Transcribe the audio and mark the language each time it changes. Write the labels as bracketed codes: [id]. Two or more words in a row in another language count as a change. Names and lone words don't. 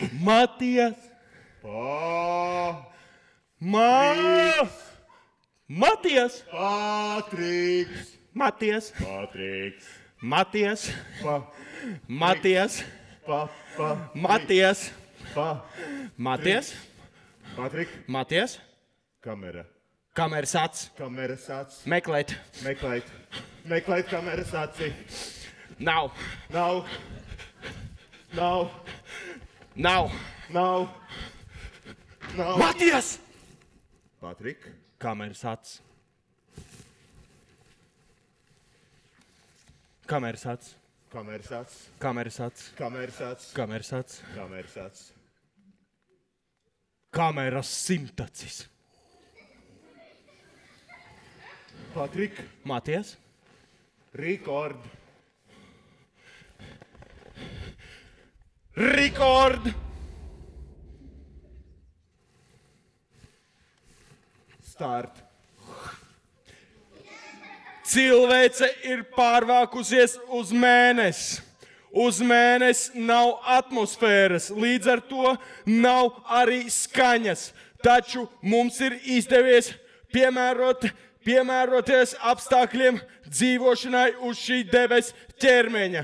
[lv] Matijas! Matijas! Patriks! Matijas! Patriks! Matijas! Matijas! Matijas! Matijas! Patrik! Matijas! Kamera! Kameras acis! Kameras acis! Meklēt! Meklēt kameras aci! Nav! Matijas! Patrik! Kameras acis! Kameras acis! Kameras acis! Kameras acis! Kameras acis! Kameras acis! Kameras acis! Kameras simtacis! Patrik! Matijas! Rekord! Start! Cilvēce ir pārvākusies uz Mēnesi. Uz Mēnesi nav atmosfēras, līdz ar to nav arī skaņas. Taču mums ir izdevies piemēroties apstākļiem dzīvošanai uz šī debesu ķermeņa.